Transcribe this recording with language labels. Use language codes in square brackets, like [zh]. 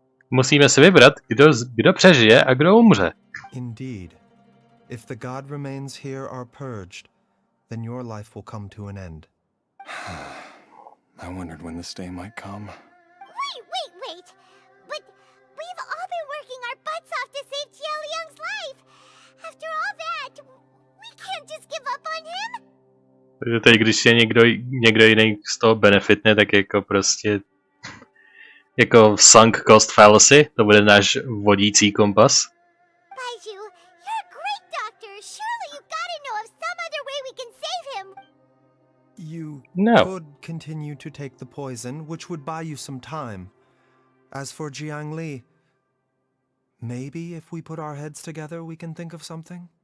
[cs] Musíme si vybrat, kdo přežije a kdo umře. [en] Indeed. If the god remains here are purged, then your life will come to an end. I wondered when this day might come. Wait! But we've all been working our butts off to save Jialiang's life! After all that, we can't just give up on him! [cs] Takže teď, když je někdo jiný z toho benefitne, tak jako prostě... Jako sunk cost fallacy, to bude náš vodící kompas. [en] Baizhu, you're a great doctor! Surely you gotta know of some other way we can save him! You No. could continue to take the poison, which would buy you some time. As for Jiangli, maybe if we put our heads together, we can think of something?